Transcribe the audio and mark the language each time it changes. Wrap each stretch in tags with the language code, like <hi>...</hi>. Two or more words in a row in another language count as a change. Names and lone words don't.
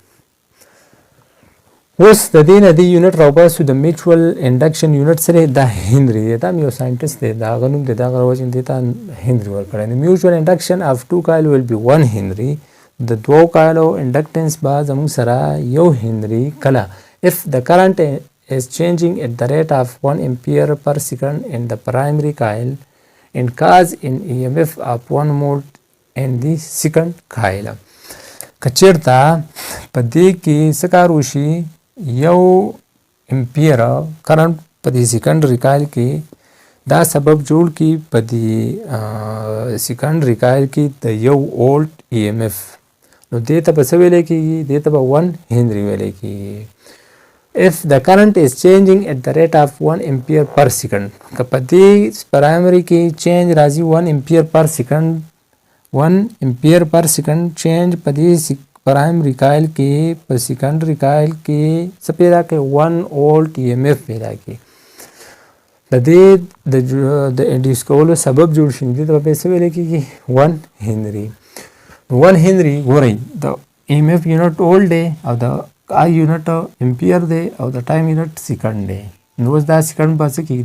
<ps>اوس د دې نه دې یونټ راوباسو د</ps> <en>mutual induction unit</en> <ps>سره دا هنري دی دا یو ساینټسټ دی دا هغه نوم دی دا هغه وجه دی ته هنري ورکړی نو</ps> <en>mutual induction of two coil will be 1 henry</en> <ps>د دوو کایلو انډکټنس به زموږ سره یو هنري کله</ps> <en>if the current is changing at the rate of 1 ampere per second in the primary coil and cause an EMF of 1 volt in the second coil.</en> <ps>کچیرته په دې کې څه کار وشي یو</ps> <en>ampere current</en> <ps>په دې</ps> <en>secondary coil</en> <ps>کې دا سبب جوړ کی په دې</ps> <en>secondary coil</en> <ps>کې د یو</ps> <en>volt EMF</en> <ps>نو دې ته به څه ویلی کېږي دې ته به 1 هنري ویلی کېږي.</ps> <en>if the current is changing at the rate of 1 ampere per second</en> <ps>که په دې</ps> <en>primary کې</en> <ps>چینج راځي</ps> <en>1 ampere per second 1 ampere per second</en> <ps>چینج په دې</ps> <en>primary coil</en> <ps>کې په</ps> <en>secondary coil</en> <ps>کې څه پیدا کوي 1</ps> <en>volt EMF</en> <ps>پیدا کوي د دې د انډیوس کولو سبب جوړ شي دې ته به څه ویلی کېږي 1 هنري. 1 هنري ګورئ د</ps> <en>EMF unit volt</en> <ps>دی او د آی یونټ امپیر دی او د</ps> <en>time unit second</en> <ps>دی نو اوس دا سیکنډ به څه کېږي</ps>